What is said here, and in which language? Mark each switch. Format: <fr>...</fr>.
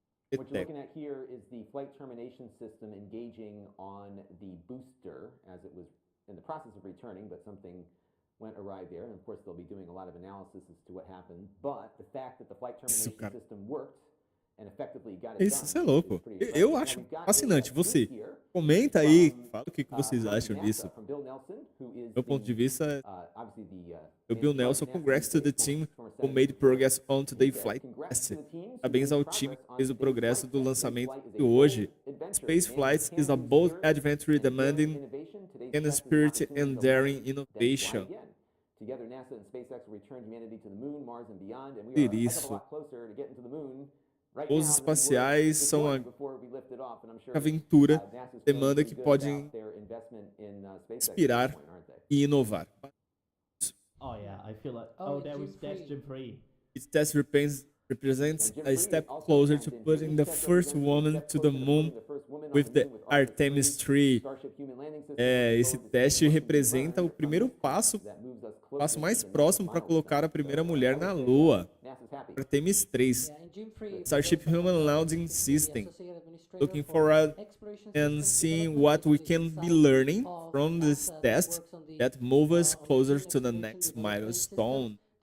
<en>What you're looking at here is the flight termination system engaging on the booster as it was in the process of returning, but something went awry there. And of course, they'll be doing a lot of analysis as to what happened. But the fact that the flight termination system worked and effectively got it done.</en> <pt>Isso é louco. Eu acho fascinante. Você comenta aí, fala o que vocês acham disso. Meu ponto de vista,</pt> <en>o Bill Nelson, congrats to the team who made progress on today's flight test. Parabéns ao time que fez o progresso do lançamento de hoje. Space flights is a bold adventure demanding and spirit and daring innovation. Together, NASA and SpaceX will return humanity to the moon, Mars and beyond, and we are a heck of a lot closer to getting to the moon.</en> <pt>Os espaciais são a aventura, demanda que podem inspirar e inovar.</pt> <en>Oh yeah, I feel like. Oh, there was Jim Free. Its test represents a step closer to putting the first woman to the moon with the Artemis 3.</en> <pt>Esse teste representa o primeiro passo mais próximo para colocar a primeira mulher na Lua.</pt> <en>Artemis 3. Starship Human Landing System. Looking forward and seeing what we can be learning from this test that moves us closer to the next milestone.</en>